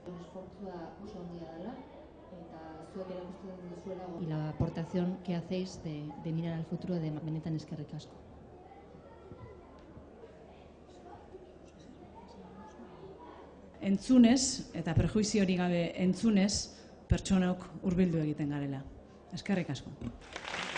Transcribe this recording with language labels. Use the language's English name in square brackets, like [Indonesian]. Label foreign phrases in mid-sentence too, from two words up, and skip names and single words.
[Basque] esfortzua oso handia dela, eta zuek erakusten duzuela [Spanish] y la aportación que hacéis de mirar al futuro [Basque] de benetan eskerrik asko. Entzunez, eta prejuiziorik gabe entzunez, pertsonok hurbildu egiten garela. Eskerrik asko.